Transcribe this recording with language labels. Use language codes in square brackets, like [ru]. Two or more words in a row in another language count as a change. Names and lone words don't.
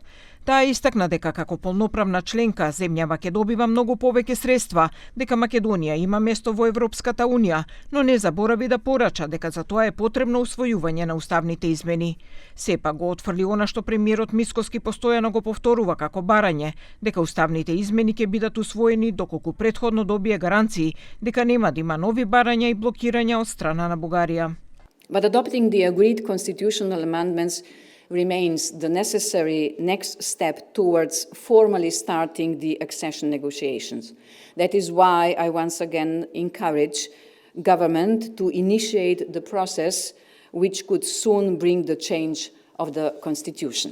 [mk] Таа истакна дека како полноправна членка земјава ќе добива многу повеќе средства, дека Македонија има место во Европската унија, но не заборави да порача дека за тоа е потребно усвојување на уставните измени. Сепак го отфрли она што премиерот Мицкоски постојано го повторува како барање, дека уставните измени ќе бидат усвоени доколку претходно добие гаранции дека нема да има нови барања и блокирања од страна на Бугарија. [en] But adopting the agreed constitutional amendments remains the necessary next step towards formally starting the accession negotiations. That is why I once again encourage government to initiate the process which could soon bring the change of the constitution.